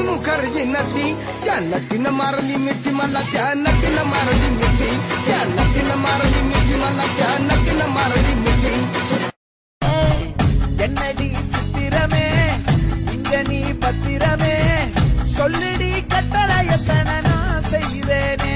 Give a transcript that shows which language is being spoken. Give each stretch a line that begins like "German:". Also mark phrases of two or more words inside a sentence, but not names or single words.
Marathi: खरजी नटी त्या नटीनं मारली मिठी मला त्या नटीनं मारली मिठी त्या नटीनं मारली मिठी मला त्या नटीनं मारली मिठी
Tamil: என்னடி சித்திரமே இங்க நீ பத்திரமே சொல்லிடி கட்டளை எத்தனை நான் செய்வேனே